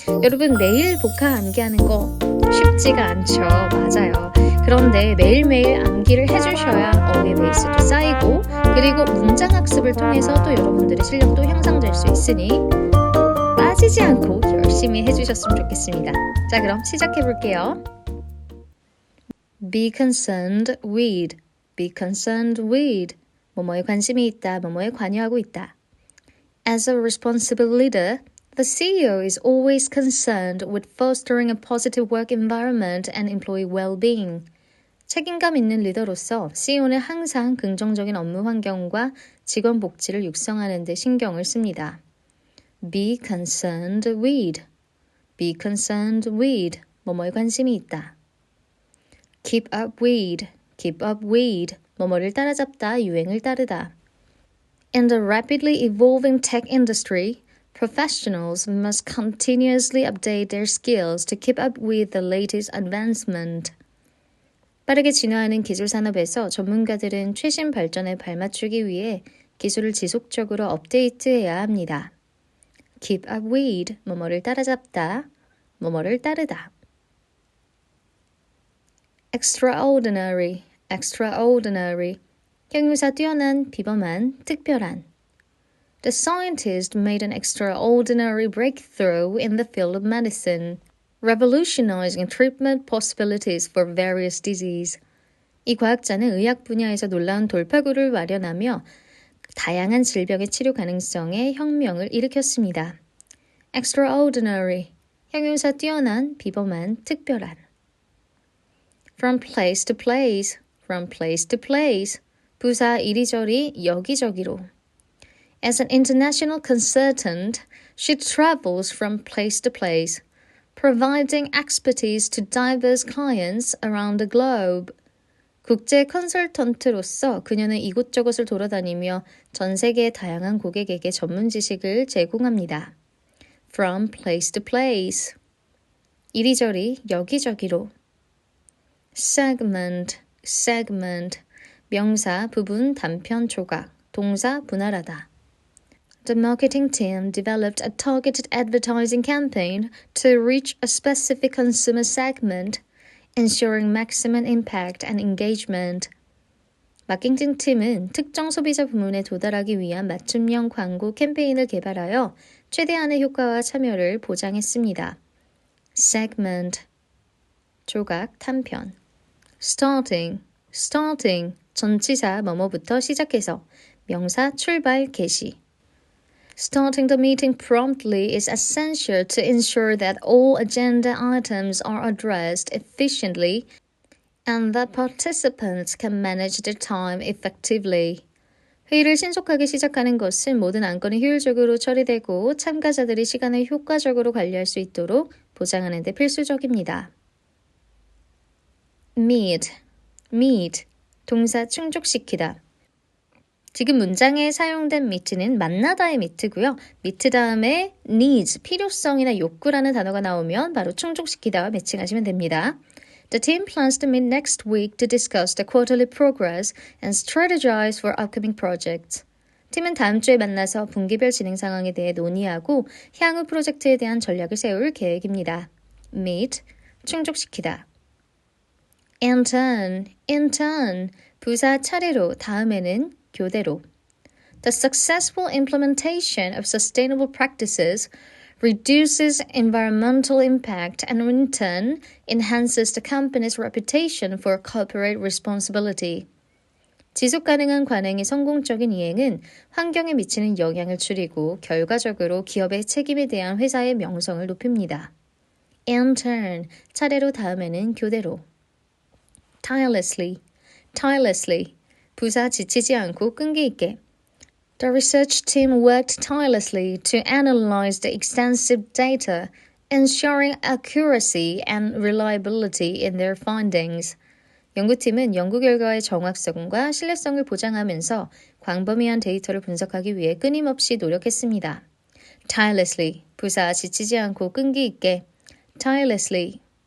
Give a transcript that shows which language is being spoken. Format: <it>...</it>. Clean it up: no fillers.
<ko>여러분 매일 복합 암기하는 거 쉽지가 않죠. 맞아요. 그런데 매일매일 암기를 해주셔야 어휘 베이스도 쌓이고 그리고 문장 학습을 통해서 또 여러분들의 실력도 향상될 수 있으니 빠지지 않고 열심히 해주셨으면 좋겠습니다. 자 그럼 시작해 볼게요.</ko> <en>Be concerned with, be concerned with.</en> <ko>뭐뭐에 관심이 있다, 뭐뭐에 관여하고 있다.</ko> <en>As a responsible leader, the CEO is always concerned with fostering a positive work environment and employee well-being.</en> <ko>책임감 있는 리더로서 CEO는 항상 긍정적인 업무 환경과 직원 복지를 육성하는 데 신경을 씁니다.</ko> <en>Be concerned with, be concerned with.</en> <ko>뭐뭐에 관심이 있다.</ko> <en>Keep up with, keep up with.</en> <ko>뭐뭐를 따라잡다, 유행을 따르다.</ko> <en>In the rapidly evolving tech industry, professionals must continuously update their skills to keep up with the latest advancement.</en> <ko>빠르게 진화하는 기술 산업에서 전문가들은 최신 발전에 발맞추기 위해 기술을 지속적으로 업데이트해야 합니다.</ko> <en>Keep up with,</en> <ko>뭐뭐를 따라잡다, 뭐뭐를 따르다.</ko> <en>Extraordinary, extraordinary.</en> <ko>형용사 뛰어난, 비범한, 특별한.</ko> <en>The scientist made an extraordinary breakthrough in the field of medicine, revolutionizing treatment possibilities for various diseases.</en> <ko>이 과학자는 의학 분야에서 놀라운 돌파구를 마련하며 다양한 질병의 치료 가능성에 혁명을 일으켰습니다.</ko> <en>Extraordinary.</en> <ko>형용사 뛰어난, 비범한, 특별한.</ko> <en>From place to place, from place to place.</en> <ko>부사 이리저리, 여기저기로.</ko> <en>As an international consultant, she travels from place to place, providing expertise to diverse clients around the globe.</en> <ko>국제 컨설턴트로서 그녀는 이곳저곳을 돌아다니며 전 세계의 다양한 고객에게 전문 지식을 제공합니다.</ko> <en>From place to place.</en> <ko>이리저리, 여기저기로.</ko> <en>Segment, segment.</en> <ko>명사, 부분, 단편, 조각. 동사, 분할하다.</ko> <en>The marketing team developed a targeted advertising campaign to reach a specific consumer segment, ensuring maximum impact and engagement.</en> <ko>마케팅 팀은 특정 소비자 부문에 도달하기 위한 맞춤형 광고 캠페인을 개발하여 최대한의 효과와 참여를 보장했습니다. Segment, 조각, 단편.</ko> <en>Starting, starting,</en> <ko>전치사 뭐뭐부터 시작해서 명사 출발, 개시.</ko> <en>Starting the meeting promptly is essential to ensure that all agenda items are addressed efficiently and that participants can manage their time effectively.</en> <ko>회의를 신속하게 시작하는 것은 모든 안건이 효율적으로 처리되고 참가자들이 시간을 효과적으로 관리할 수 있도록 보장하는 데 필수적입니다.</ko> <en>Meet, meet,</en> <ko>동사 충족시키다. 지금 문장에 사용된 meet는 만나다의 meet고요. meet 다음에 needs, 필요성이나 욕구라는 단어가 나오면 바로 충족시키다와 매칭하시면 됩니다.</ko> <en>The team plans to meet next week to discuss the quarterly progress and strategize for upcoming projects.</en> <ko>팀은 다음 주에 만나서 분기별 진행 상황에 대해 논의하고 향후 프로젝트에 대한 전략을 세울 계획입니다. meet, 충족시키다.</ko> <en>in turn,</en> <ko>부사 차례로, 다음에는 교대로.</ko> <en>The successful implementation of sustainable practices reduces environmental impact and in turn enhances the company's reputation for corporate responsibility.</en> <ko>지속 가능한 관행의 성공적인 이행은 환경에 미치는 영향을 줄이고 결과적으로 기업의 책임에 대한 회사의 명성을 높입니다.</ko> <en>In turn,</en> <ko>차례로 다음에는 교대로.</ko> <en>Tirelessly, tirelessly,</en> <ko>부사 지치지 않고 끈기 있게.</ko> <en>The research team worked tirelessly to analyze the extensive data, ensuring accuracy and reliability in their findings.</en> <ko>연구팀은 연구 결과의 정확성과 신뢰성을 보장하면서 광범위한 데이터를 분석하기 위해 끊임없이 노력했습니다. Tirelessly, 부사 지치지 않고 끈기 있게. Tirelessly.</ko>